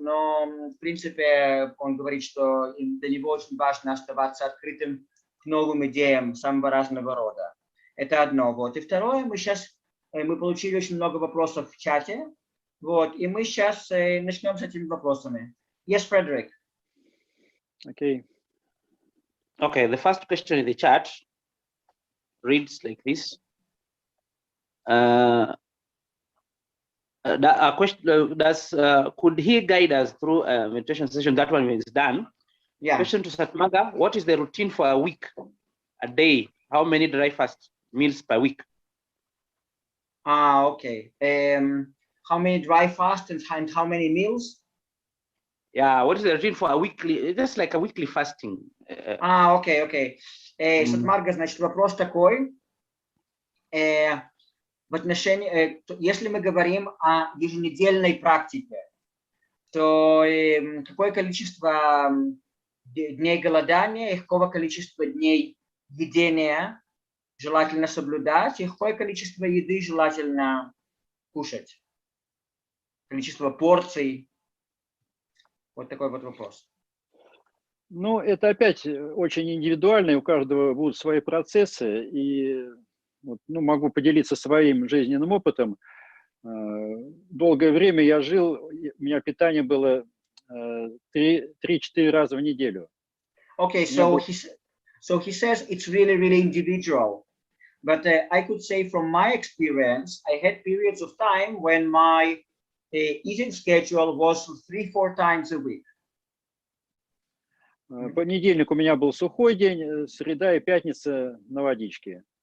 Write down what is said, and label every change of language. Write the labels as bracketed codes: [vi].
[ru] Но, в принципе, он говорит, что для него очень важно оставаться открытым к новым идеям самого разного рода. Это одно. Вот. И второе, мы получили очень много вопросов в чате. Вот, и мы сейчас начнем с этими вопросами. [en] Yes, Frederick. Okay. Okay, the first question in the chat reads like this. Could he guide us through a meditation session? That one is done. Yeah. Question to Sat Marga: what is the routine for a week, a day? How many dry fast meals per week? Okay. How many dry fasts and how many meals? Yeah, what is the routine for a weekly, just like a weekly fasting? [ru] Окей. Сат Марга, значит, вопрос такой. В отношении, если мы говорим о еженедельной практике, то какое количество дней голодания и какого количества дней едения желательно соблюдать, и какое количество еды желательно кушать? Количество порций. Вот такой вот вопрос. Ну, это опять очень индивидуально, и у каждого будут свои процессы. И вот, ну, могу поделиться своим жизненным опытом. Долгое время я жил, у меня питание было 3-4 раза в неделю. [en] Okay, so he says it's really individual. But I could say from my experience, I had periods of time when my eating schedule was 3-4 times a week. [ru] Понедельник у меня был сухой день, среда и пятница на водичке.